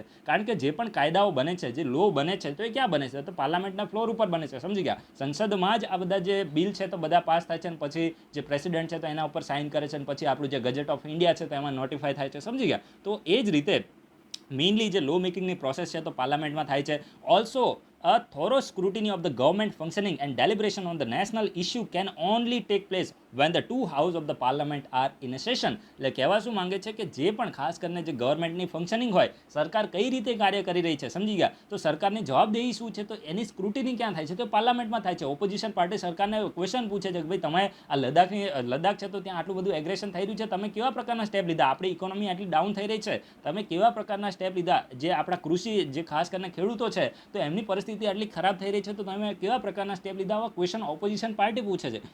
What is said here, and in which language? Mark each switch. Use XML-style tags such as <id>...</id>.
<gu>કારણ કે જે પણ કાયદાઓ બને છે, જે લો બને છે, તો એ ક્યાં બને છે? તો પાર્લામેન્ટના ફ્લોર ઉપર બને છે, સમજી ગયા. સંસદમાં જ આ બધા જે બિલ છે તો બધા પાસ થાય છે અને પછી જે પ્રેસિડેન્ટ છે તો એના ઉપર સાઇન કરે છે અને પછી આપણું જે ગજેટ ઓફ ઇન્ડિયા છે તો એમાં નોટિફાય થાય છે, સમજી ગયા. તો એ જ રીતે મેઇનલી જે લો મેકિંગની પ્રોસેસ છે તો પાર્લામેન્ટમાં થાય છે.</gu> <en>Also a thorough scrutiny of the government functioning and deliberation on the national issue can only take place when the two houses of the parliament are in a session.</en> <gu>એટલે કહેવા શું માંગે છે કે જે પણ ખાસ કરીને જે ગવર્મેન્ટની ફંક્શનિંગ હોય, સરકાર કઈ રીતે કાર્ય કરી રહી છે, સમજી ગયા, તો સરકારની જવાબદેહી શું છે તો એની સ્ક્રુટિની ક્યાં થાય છે તો પાર્લામેન્ટમાં થાય છે. ઓપોઝિશન પાર્ટી સરકારને ક્વેશ્ચન પૂછે છે કે ભાઈ તમે આ લદ્દાખ છે તો ત્યાં આટલું બધું એગ્રેશન થઈ રહ્યું છે, તમે કેવા પ્રકારના સ્ટેપ લીધા, આપણી ઇકોનોમી આટલી ડાઉન થઈ રહી છે, તમે કેવા પ્રકારના સ્ટેપ લીધા, જે આપણા કૃષિ જે ખાસ કરીને ખેડૂતો છે તો એમની પરિસ્થિતિ આટલી ખરાબ થઈ રહી છે તો તમે કેવા પ્રકારના સ્ટેપ લીધા, આવા ક્વેશ્ચન ઓપોઝિશન પાર્ટી પૂછે છે.</gu>